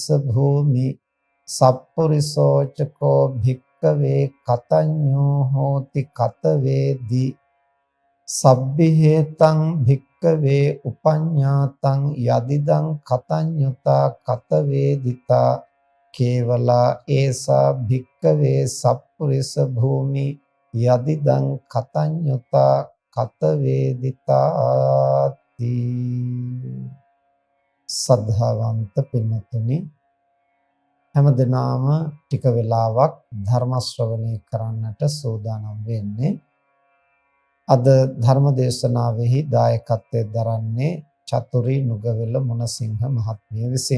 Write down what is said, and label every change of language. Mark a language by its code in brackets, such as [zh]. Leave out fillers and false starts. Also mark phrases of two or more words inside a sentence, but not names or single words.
[pi] භූමි සප්පුරිසෝච කෝ භික්ඛවේ කතඤ්ඤෝ හෝති කතවේදි සබ්බිහෙතං භික්ඛවේ උපඤ්ඤාතං යදිදං කතඤ්ඤුතා කතවේදිතා කේවලා ඒසා භික්ඛවේ සප්පුරිස භූමි යදිදං කතඤ්ඤුතා [si] කතවේදිතාති සද්ධාවන්ත පින්තුනි හැම දිනම ටික වෙලාවක් ධර්ම ශ්‍රවණය කරන්නට සූදානම් වෙන්නේ අද ධර්ම දේශනාවෙහි දායකත්වයෙන් දරන්නේ චතුරි නුගවැල මුණසිංහ මහත්මිය විසින්.